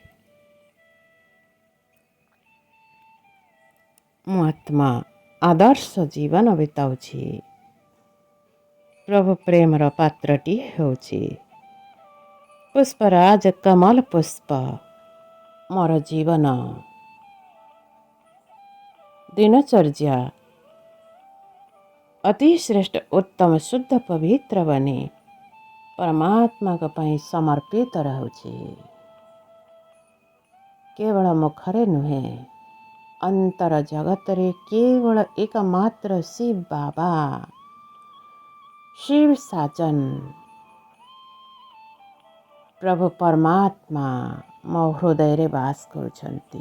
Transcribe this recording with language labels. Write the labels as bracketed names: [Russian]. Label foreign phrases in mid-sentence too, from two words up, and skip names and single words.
[Odia] ମୋ ଆତ୍ମା ଆଦର୍ଶ ଜୀବନ ବିତାଉଛି। ପ୍ରଭୁ ପ୍ରେମର ପାତ୍ରଟି ହେଉଛି ପୁଷ୍ପରାଜ କମଲ ପୁଷ୍ପ। ମୋର ଜୀବନ ଦିନଚର୍ଯ୍ୟା ଅତି ଶ୍ରେଷ୍ଠ ଉତ୍ତମ ଶୁଦ୍ଧ ପବିତ୍ର ବନେ ପରମାତ୍ମା ପାଇଁ ସମର୍ପିତ ରହୁଛି। କେବଳ ମୁଖରେ ନୁହେ ଅନ୍ତର ଜଗତରେ କେବଳ ଏକମାତ୍ର ଶିବ ବାବା ଶିବ ସାଜନ ପ୍ରଭୁ ପରମାତ୍ମା ମୋ ହୃଦୟ ବାସ କରୁଛନ୍ତି।